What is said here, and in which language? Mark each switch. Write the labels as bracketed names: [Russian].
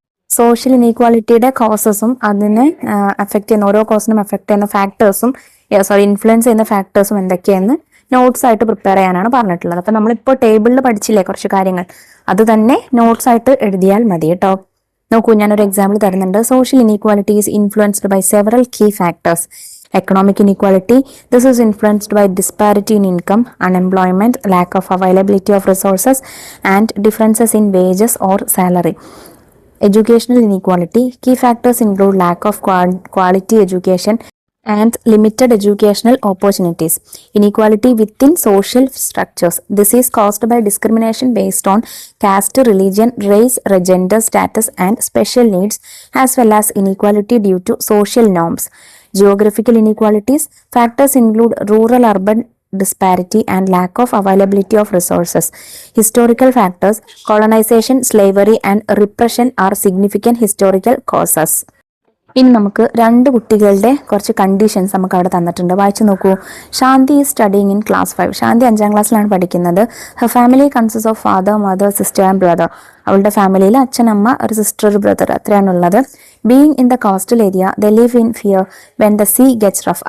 [Malayalam] Social ഇനീക്വാലിറ്റിയുടെ കോസസും അതിനെ affect ചെയ്യുന്ന, ഓരോ കോസിനും അഫക്റ്റ് ചെയ്യുന്ന ഫാക്ടേഴ്സും ഇൻഫ്ലുവൻസ് ചെയ്യുന്ന ഫാക്ടേഴ്സും എന്തൊക്കെയെന്ന് നോട്ട്സ് ആയിട്ട് പ്രിപ്പയർ ചെയ്യാനാണ് പറഞ്ഞിട്ടുള്ളത്. അപ്പം നമ്മളിപ്പോൾ ടേബിളിൽ പഠിച്ചില്ലേ കുറച്ച് കാര്യങ്ങൾ, അത് തന്നെ നോട്ട്സ് ആയിട്ട് എഴുതിയാൽ മതി കേട്ടോ. നോക്കൂ, ഞാനൊരു എക്സാമ്പിൾ തരുന്നുണ്ട്. [English] Social inequality is influenced by several key factors. Economic inequality, this is influenced by disparity in income, unemployment, lack of availability of resources and differences in wages or salary. Educational inequality, key factors include lack of quality education and limited educational opportunities. Inequality within social structures, this is caused by discrimination based on caste, religion, race, gender, status and special needs, as well as inequality due to social norms. Geographical inequalities, factors include rural urban disparity and lack of availability of resources. Historical factors, colonization, slavery and repression are significant historical causes. [Malayalam] ഇനി നമുക്ക് രണ്ട് കുട്ടികളുടെ കുറച്ച് conditions നമുക്ക് അവിടെ തന്നിട്ടുണ്ട്, വായിച്ചു നോക്കൂ. [English] Shanti is studying in class 5. [Malayalam] ശാന്തി 5ാം ക്ലാസ്സിലാണ് പഠിക്കുന്നത്. [English] Her family consist of father, mother, sister and brother. [Malayalam] അവളുടെ ഫാമിലിയിൽ അച്ഛൻ, അമ്മ, ഒരു സിസ്റ്റർ, ഒരു brother, അത്രയാണുള്ളത്. [English] Being in the coastal area the live in fear when the sea gets rough.